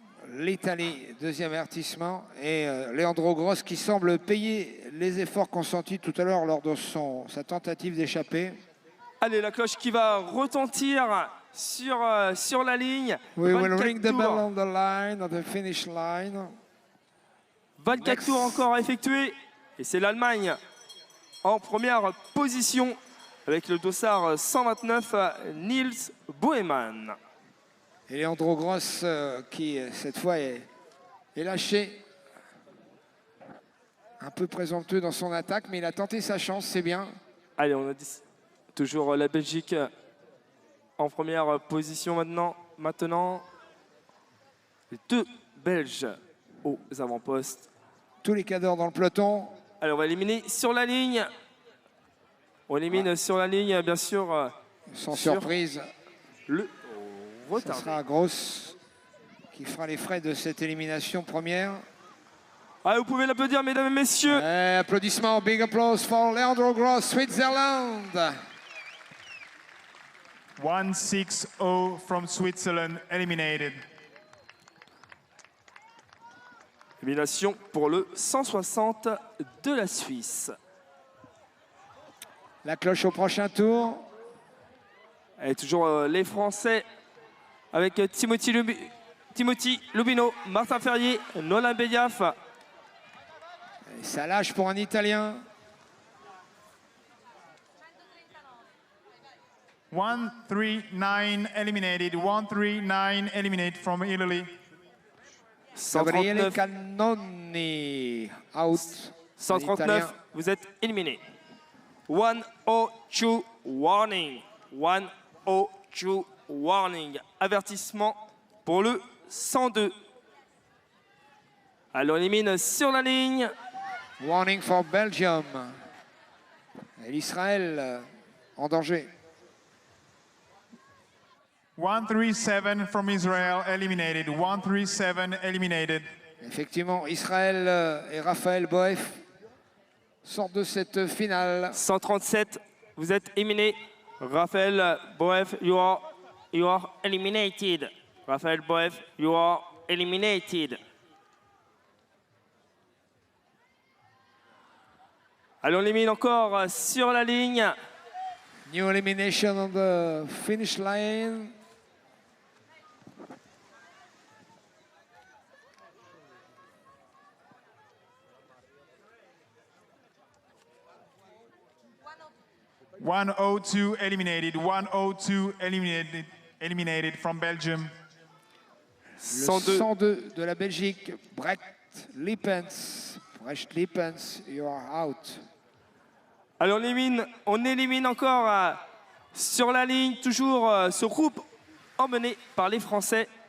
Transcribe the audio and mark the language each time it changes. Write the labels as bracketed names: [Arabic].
[French] L'Italie, deuxième avertissement. Et Leandro Gross qui semble payer les efforts consentis tout à l'heure lors de sa tentative d'échapper. Allez, la cloche qui va retentir sur la ligne. [English] We will ring the bell on the line, on the finish line. [French] 24 tours encore à effectuer. Et c'est l'Allemagne en première position avec le dossard 129, Nils Boeman. Et Leandro Gross qui, cette fois, est lâché. Un peu présomptueux dans son attaque, mais il a tenté sa chance, c'est bien. Allez, on a dit toujours la Belgique en première position maintenant. Les 2 Belges aux avant-postes. Tous les cadors dans le peloton. Allez, on va éliminer sur la ligne. On élimine sur la ligne, bien sûr. Sans surprise. Le retard. Ce sera Gross qui fera les frais de cette élimination première. Allez, vous pouvez l'applaudir, mesdames et messieurs. Applaudissements, [English] big applause for Leandro Gross, Switzerland. 160 from Switzerland, eliminated. [French] Élimination pour le 160 de la Suisse. La cloche au prochain tour. Et toujours les Français avec Timothy Lubino, Martin Ferrier, Nolan Bediaf. Et ça lâche pour un Italien. [English] 139 eliminated. 139 eliminated from Italy. Gabriele 139, Cannoni. Out. [French] 139, vous êtes éliminé. [English] 102 warning. 102 warning. [French] Avertissement pour le 102. Alors, on élimine sur la ligne. [English] Warning for Belgium. [French] Et l'Israël en danger. [English] 137 from Israel eliminated. 137 eliminated. [French] Effectivement, Israël et Raphaël Boef sortent de cette finale. 137, vous êtes éliminé. [English] Raphaël Boef, you are eliminated. Raphaël Boef, you are eliminated. [French] Allez, on élimine encore sur la ligne. [English] New elimination on the finish line. .102 eliminated. 102 eliminated from Belgium. [French] Le 102. 102 de la Belgique, Brecht Lippens. [English] Brecht Lippens, you are out. [French] Allez, on élimine encore sur la ligne, toujours ce groupe emmené par les Français.